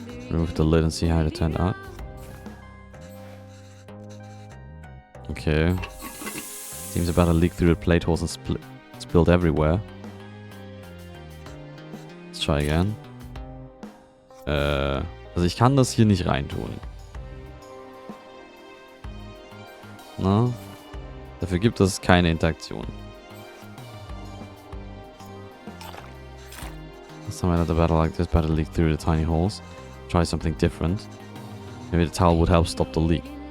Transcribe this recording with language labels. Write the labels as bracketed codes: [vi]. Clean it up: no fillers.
[en] Remove the lid and see how it turned out. Okay. Seems about to leak through the plate holes and spilled everywhere. Let's try again. [de] Also ich kann das hier nicht reintun. Na? Dafür gibt es keine Interaktion. [en] Somewhere at the battle like this better leak through the tiny holes. Try something different. Maybe the towel would help stop the leak.